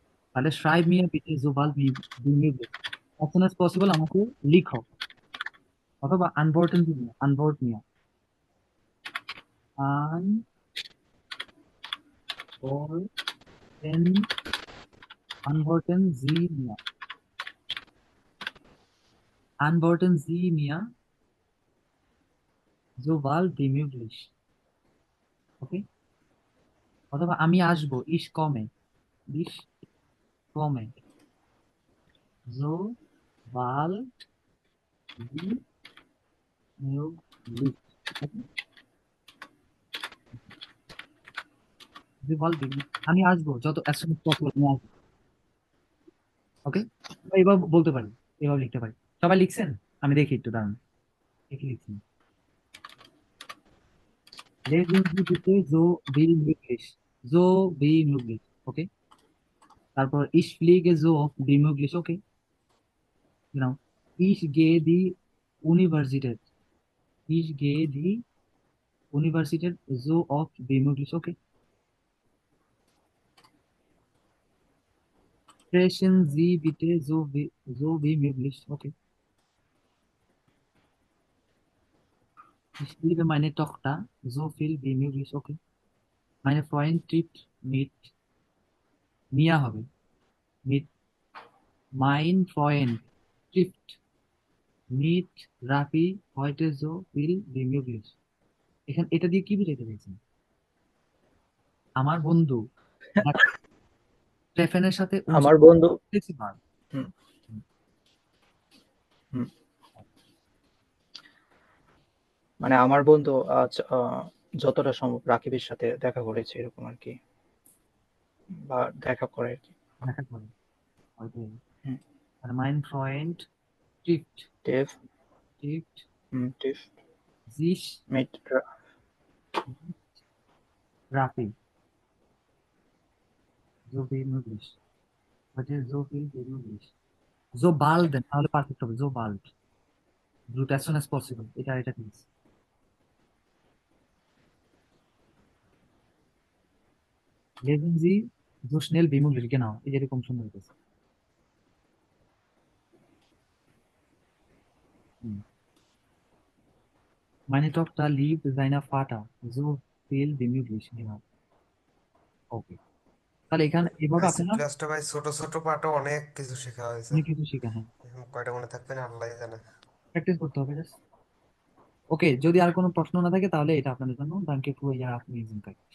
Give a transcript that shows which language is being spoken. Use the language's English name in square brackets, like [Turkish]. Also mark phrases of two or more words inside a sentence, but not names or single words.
[German] তাহলে schreib mir bitte so bald wie möglich, [English] as soon as possible [Bangla] আমাকে লিখো, অথবা [German] antworten Sie mir, antwort mir, antworten antworten Sie mir, antworten Sie mir so bald wie möglich, [Bangla] ওকে, অথবা আমি আসবো, [German] ich komme so bald wie möglich, okay? so bald wie möglich, [Bangla] আমি আসবো যত [English] as soon as possible [Bangla] আমি আসবো, ওকে। এবার বলতে পারি, এভাবে লিখতে পারি। সবাই লিখছেন? আমি দেখি একটু দাঁড়ান, কি লিখছেন। [German] Lesen Sie bitte so wie möglich, so wie möglich, [Bangla] ওকে। [German] তারপর ich fliege so oft wie möglich, ওকে। Genau. Ich gehe die Universität, ich gehe die Universität so oft wie möglich, okay. Sprechen Sie bitte so wie möglich, okay. Ich liebe meine Tochter so viel wie möglich, okay. Meine Freund trifft mit Mia হবে, mit mein Freund trifft mit Rafi heute so viel wie möglich। [Bangla] এখানে এটা দিয়ে কি বুঝাইতে চাইছেন? আমার বন্ধু স্টেফেনের সাথে আমার বন্ধু বার। হুম, হুম, মানে আমার বন্ধু আজ যতটা সম্ভব রাকিবের সাথে দেখা করেছে এরকম আর কি, বা দেখা করে আর কি। দেখা করে হয়তো, হুম, [German] আর mein Freund trifft টেফ trifft টিফ sich মিট mit Rafi so wie möglich, heute so viel wie möglich, so bald, [Bangla] তাহলে পারফেক্ট হবে, [German] so bald, [Bangla] দ্রুত, [English] as soon as possible, [Bangla] এটা প্লিজ। [German] lesen Sie so schnell wie möglich, genau, [Bangla] এই যে এরকম সুন্দর হইতেছে। হুম। [German] meine Tochter liebt seiner Vater so viel wie möglich, genau, [Bangla] ওকে। তাহলে এখানে এভাবে আজকের আপনারা ক্লাসটা ভাই ছোট ছোট পার্টও অনেক কিছু শেখা হয়েছে। অনেক কিছু শেখা, হ্যাঁ, এখন কয়টা মনে থাকবে না আল্লাহ জানে। প্র্যাকটিস করতে হবে জাস্ট। ওকে, যদি আর কোনো প্রশ্ন না থাকে তাহলে এটা আপনাদের জন্য [German] danke für Ihre Aufmerksamkeit।